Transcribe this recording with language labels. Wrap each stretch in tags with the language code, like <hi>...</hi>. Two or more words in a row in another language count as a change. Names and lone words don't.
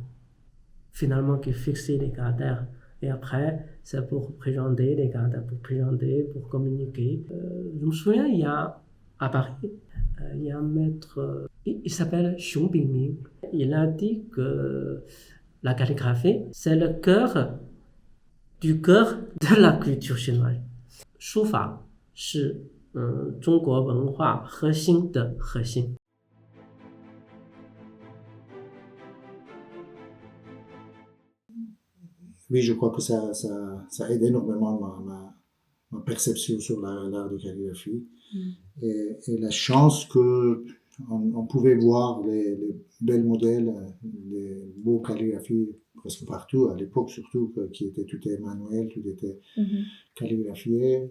<fr>Finalement, qui fixent les caractères. Et après, c'est pour présenter les caractères, pour communiquer. Je me souviens, à Paris, il y a un maître, il s'appelle Xiong Bingming. Il a dit que la calligraphie, c'est le cœur du cœur de la culture chinoise.</fr> <zh>书法是中国文化核心的核心。</zh> <fr>Oui, je crois que ça aide énormément ma perception sur l'art de calligraphie. Et la chance que on pouvait voir les belles modèles, les beaux calligraphies presque partout, à l'époque surtout, qui était tout est manuel, tout était calligraphié.</fr>